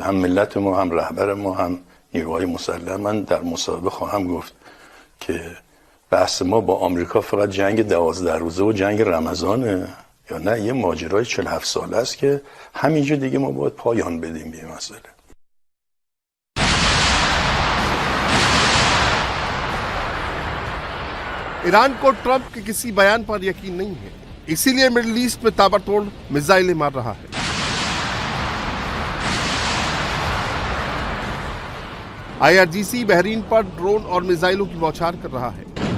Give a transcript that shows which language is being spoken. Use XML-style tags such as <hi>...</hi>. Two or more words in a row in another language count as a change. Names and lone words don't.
<fa>هم ملت ما، هم رهبر ما، هم نیروهای مسلح. من در مصاحبه خواهم گفت که بحث ما با آمریکا فقط جنگ 12 روزه و جنگ رمضانه یا نه یه ماجرای 47 ساله است که همینجا دیگه ما باید پایان بدیم به این مسئله.</fa> <hi>ईरान को ट्रंप के किसी बयान पर यकीन नहीं है। इसीलिए मिडिल ईस्ट में ताबड़तोड़ मिसाइलें मार रहा है। IRGC बहरीन पर ड्रोन और मिसाइलों की बौछार कर रहा है।</hi>